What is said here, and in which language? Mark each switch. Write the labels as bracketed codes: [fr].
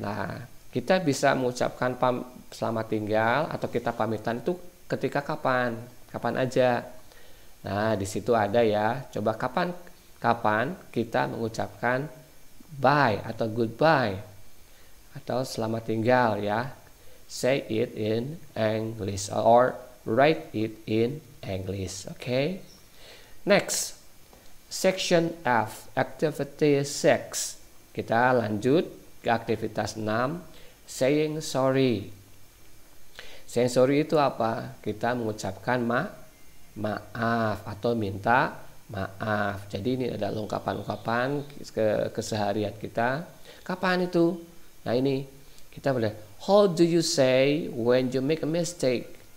[id] Nah, kita bisa mengucapkan selamat tinggal atau kita pamitan itu ketika kapan? Kapan aja. Nah, di situ ada ya. Coba kapan kita mengucapkan bye atau goodbye atau selamat tinggal ya. [en] Say it in English or write it in English. Okay? Next. Section F, activity 6. [id] Kita lanjut ke aktivitas 6, [en] saying sorry. Saying sorry [id] itu apa? Kita mengucapkan maaf atau minta maaf. Jadi ini ada ungkapan-ungkapan keseharian kita. Kapan itu? Nah ini kita boleh. [en] How do you say when you make a mistake?